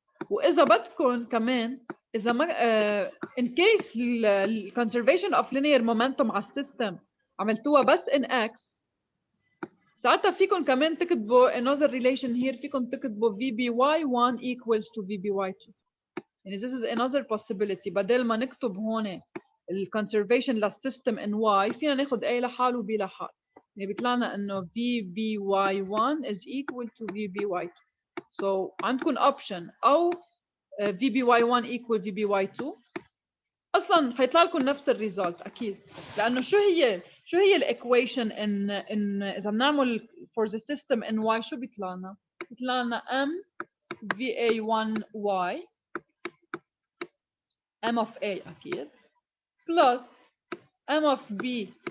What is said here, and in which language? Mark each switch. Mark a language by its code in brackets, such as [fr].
[ar] وإذا بدكم كمان إذا ما [en] in case the conservation of linear momentum [ar] على السيستم عملتوها بس in X، ساعتها فيكم كمان تكتبوا [en] another relation here، [ar] فيكم تكتبوا VBY1 equals to VBY2. يعني [en] this is another possibility. [ar] بدل ما نكتب هون الconservation للسيستم in Y، فينا ناخد A لحال و B لحال. يعني بيطلع لنا إنه VBY1 [en] is equal to [ar] VBY2. So عندكم option أو VBY1 equal VBY2. اصلا حيطلع لكم نفس الريزلت اكيد، لانه شو هي الايكويشن ان اذا بنعمل [en] for the system in Y [ar] شو بيطلع لنا؟ بيطلع لنا M VA1Y M of A اكيد plus M of B